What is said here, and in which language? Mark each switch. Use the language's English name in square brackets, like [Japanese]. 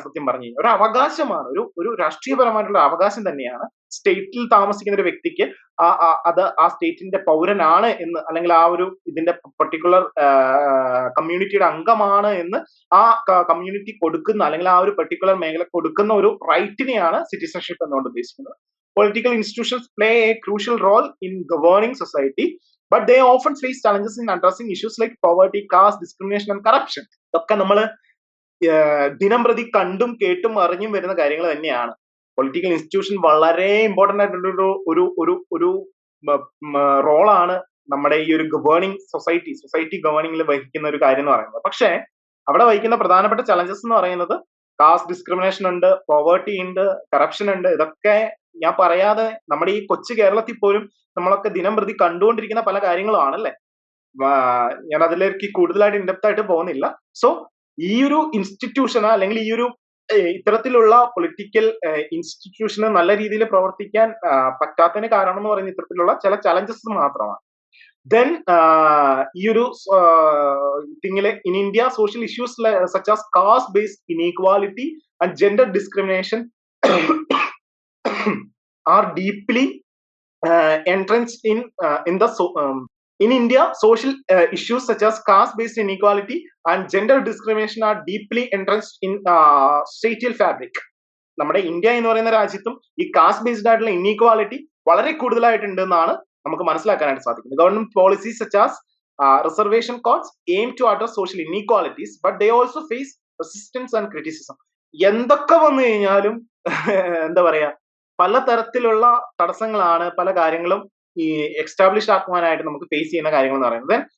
[Malayalam] സത്യം പറഞ്ഞു കഴിഞ്ഞാൽ ഒരു അവകാശമാണ്, ഒരു രാഷ്ട്രീയപരമായിട്ടുള്ള അവകാശം തന്നെയാണ്. സ്റ്റേറ്റിൽ താമസിക്കുന്ന ഒരു വ്യക്തിക്ക് അത് ആ സ്റ്റേറ്റിന്റെ പൗരനാണ് എന്ന്, അല്ലെങ്കിൽ ആ ഒരു ഇതിന്റെ പർട്ടിക്കുലർ കമ്മ്യൂണിറ്റിയുടെ അംഗമാണ് എന്ന് ആ കമ്മ്യൂണിറ്റി കൊടുക്കുന്ന, അല്ലെങ്കിൽ ആ ഒരു പർട്ടിക്കുലർ മേഖല കൊടുക്കുന്ന ഒരു റൈറ്റിനെയാണ് സിറ്റിസൺഷിപ്പ് എന്നുകൊണ്ട് ഉദ്ദേശിക്കുന്നത്. [English] Political institutions play a crucial role in governing society, but they often face challenges in addressing issues like poverty, caste, discrimination and corruption. [Malayalam] ഇതൊക്കെ നമ്മൾ ദിനം പ്രതി കണ്ടും കേട്ടും അറിഞ്ഞും വരുന്ന കാര്യങ്ങൾ തന്നെയാണ്. പൊളിറ്റിക്കൽ ഇൻസ്റ്റിറ്റ്യൂഷൻ വളരെ ഇമ്പോർട്ടന്റ് ആയിട്ടുള്ള ഒരു റോളാണ് നമ്മുടെ ഈ ഒരു ഗവേണിംഗ് സൊസൈറ്റി ഗവേണിംഗിൽ വഹിക്കുന്ന ഒരു കാര്യം എന്ന് പറയുന്നത്. പക്ഷേ അവിടെ വഹിക്കുന്ന പ്രധാനപ്പെട്ട ചലഞ്ചസ് എന്ന് പറയുന്നത് കാസ്റ്റ് ഡിസ്ക്രിമിനേഷൻ ഉണ്ട്, പോവേർട്ടി ഉണ്ട്, കറപ്ഷൻ ഉണ്ട്. ഇതൊക്കെ ഞാൻ പറയാതെ നമ്മുടെ ഈ കൊച്ചു കേരളത്തിൽ പോലും നമ്മളൊക്കെ ദിനം പ്രതി കണ്ടുകൊണ്ടിരിക്കുന്ന പല കാര്യങ്ങളുമാണല്ലേ. ഞാൻ അതിലേക്ക് കൂടുതലായിട്ട് ഇൻഡെപ്ത് ആയിട്ട് പോകുന്നില്ല. സോ ഈ ഒരു ഇൻസ്റ്റിറ്റ്യൂഷന് അല്ലെങ്കിൽ ഈ ഒരു ഇത്തരത്തിലുള്ള പൊളിറ്റിക്കൽ ഇൻസ്റ്റിറ്റ്യൂഷന് നല്ല രീതിയിൽ പ്രവർത്തിക്കാൻ പറ്റാത്തതിന് കാരണം എന്ന് പറയുന്നത് ഇത്തരത്തിലുള്ള ചില ചലഞ്ചസ് മാത്രമാണ്. [English] then [Malayalam] ഈ ഒരു [English] തിങ്ങിലെ in India social issues such as caste based inequality and gender discrimination are deeply entrenched in the in India. Social issues such as caste-based inequality and gender discrimination are deeply entrenched in social fabric. [Malayalam] നമ്മുടെ India എന്ന് പറയുന്ന രാജ്യത്തും ഈ caste based ആയിട്ടുള്ള inequality വളരെ കൂടുതലായിട്ടുണ്ട് എന്നാണ് നമുക്ക് മനസ്സിലാക്കാനായിട്ട് സാധിക്കുന്നത്. [English] Government policies such as reservation codes aim to address social inequalities, but they also face resistance and criticism. [Malayalam] എന്തൊക്കെ വന്നു കഴിഞ്ഞാലും എന്താ പറയാ, പല തരത്തിലുള്ള തടസ്സങ്ങളാണ് പല കാര്യങ്ങളും ഈ എക്സ്റ്റാബ്ലിഷ് ആക്കുവാനായിട്ട് നമുക്ക് ഫേസ് ചെയ്യുന്ന കാര്യങ്ങൾ എന്ന് പറയുന്നത്.